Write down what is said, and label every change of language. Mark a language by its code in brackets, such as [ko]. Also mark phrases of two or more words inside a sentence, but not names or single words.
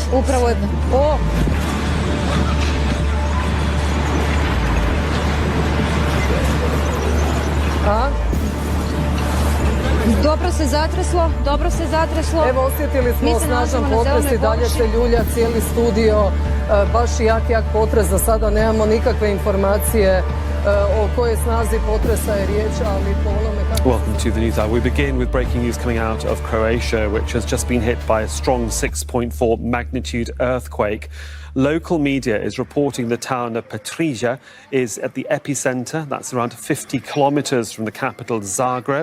[hr] Upravo je Dobro se zatreslo. Evo, osjetili smo snažan potres i dalje se ljulja cijeli studio. Baš jak potres. Za sada nemamo nikakve informacije o kojoj snazi potresa je riječ, ali po onome kako... [en] Welcome to the news hour. We begin with breaking news coming out of Croatia, which has just been hit by a strong 6.4 magnitude earthquake. Local media is reporting the town of Petrinja is at the epicenter. That's around 50 kilometers from the capital Zagreb.